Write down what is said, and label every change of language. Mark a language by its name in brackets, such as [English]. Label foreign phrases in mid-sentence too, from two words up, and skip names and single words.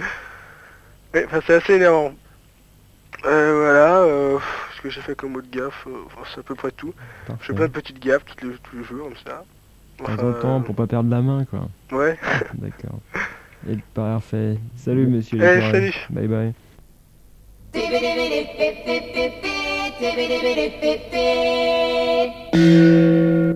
[French] Ouais, enfin, c'est assez énervant. Voilà, ce que j'ai fait comme autre gaffe, enfin, c'est à peu près tout. Parfait. Je fais plein de petites gaffes tous les jours comme ça. De temps en temps pour pas perdre la main quoi. Ouais. D'accord. Et parfait. Salut monsieur. Allez, Licorne. salut. [English] Bye bye. Tibbidi-bidi-bip-bip-bip-bip, tibbidi-bidi-bip-bip.